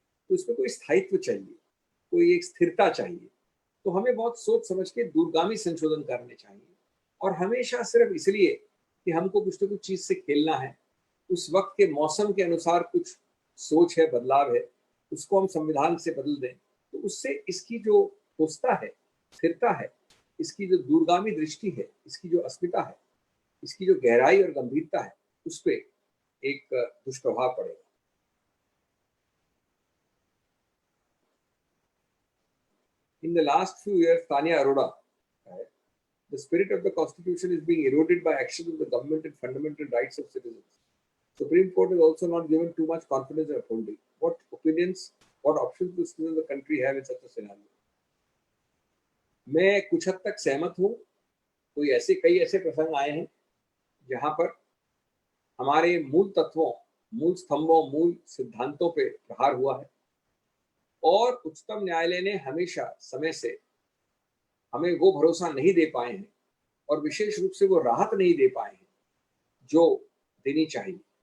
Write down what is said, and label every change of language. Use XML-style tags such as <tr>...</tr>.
<hi>तो इसमें कोई स्थायित्व चाहिए, कोई एक स्थिरता चाहिए। तो हमें बहुत सोच समझ के दूरगामी संशोधन करने चाहिए, और हमेशा सिर्फ इसलिए कि हमको कुछ तो कुछ चीज से खेलना है, उस वक्त के मौसम के अनुसार कुछ सोच है, बदलाव है, उसको हम संविधान से बदल दें, तो उससे इसकी जो ठोसता है, स्थिरता है, इसकी जो दूरगामी दृष्टि है, इसकी जो अस्मिता है, इसकी जो गहराई और गंभीरता है, उस पर एक दुष्प्रभाव पड़ेगा।</hi> <en>In the last few years, Tanya Arora, the spirit of the Constitution is being eroded by actions of the government and fundamental rights of citizens. Supreme Court is also not given too much confidence in upholding. What opinions, what options do citizens of the country have in such a scenario?</en> <hi>मैं कुछ हद तक सहमत हूँ। कई ऐसे प्रसंग आए हैं जहां पर हमारे मूल तत्वों, मूल स्तंभों, मूल सिद्धांतों पे प्रहार हुआ है, और उच्चतम न्यायालय ने हमेशा समय से हमें वो भरोसा नहीं दे पाए हैं, और विशेष रूप से वो राहत नहीं दे पाए हैं जो देनी चाहिए।</hi>